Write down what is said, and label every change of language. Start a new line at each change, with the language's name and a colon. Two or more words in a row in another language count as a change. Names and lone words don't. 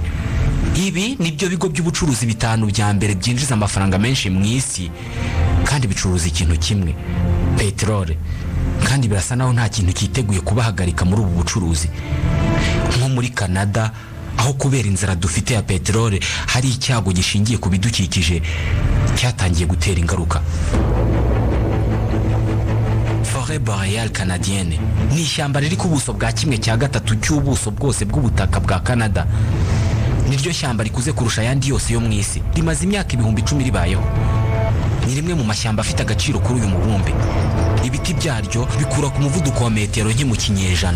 Kinyarwanda: Ibi nibyo bigo by'ubucuruzi bitanu bya mbere byinjiza amafaranga menshi mu isi, kandi bicuruza ikintu kimwe, peteroli. Kandi birasa naho nta kintu kiteguye kubahagarika muri ubu bucuruzi. Nko muri Canada, aho kubera inzara dufite ya peteroli hari icyago gishingiye ku bidukikije cyatangiye gutera ingaruka. Forêt boréale canadienne ni ishyamba riri ku buso bwa 1/3 cy'ubuso bwose bw'ubutaka bwa Canada. Niryo shyamba rikuze kurusha ayandi yose yo mu isi, rimaze imyaka 10,000 ribayeho. Ni rimwe mu mashyamba afite agaciro kuri uyu mubumbe. Ibiti byaryo bikura ku muvuduko wa metero nke mu kinyejana.